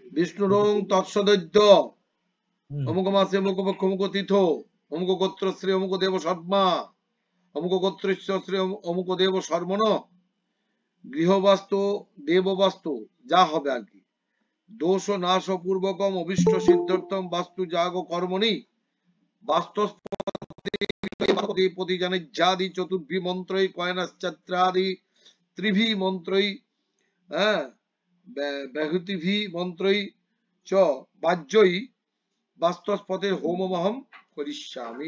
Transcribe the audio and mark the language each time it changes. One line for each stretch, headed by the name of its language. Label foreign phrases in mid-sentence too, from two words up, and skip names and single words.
Sanskrit: বিষ্ণুরং তৎসদৈত্য অমুক মাসে অমুক পক্ষ অমুক তীর্থ অমুক গোত্র শ্রী অমুক দেব সর্মা অমুক গোত্র শ্রী অমুক দেব সর্বণ গৃহবাস্তু দেববাস্তু
Bangla: যা হবে আর কি,
Sanskrit: দোষ নাশ পূর্বকম অভিষ্ট সিদ্ধার্থম বাস্তু যাগ কর্মণি বাস্তস্পতি জানিজ্যাদি চতুর্ভি মন্ত্রই কয়নাশ্চাত্রাদি ত্রিভি মন্ত্রই হ্যাঁ ব্যাহতিভি মন্ত্রই চ বাহ্যই বাস্তস্পতের হোমমহম করিষ্যামি।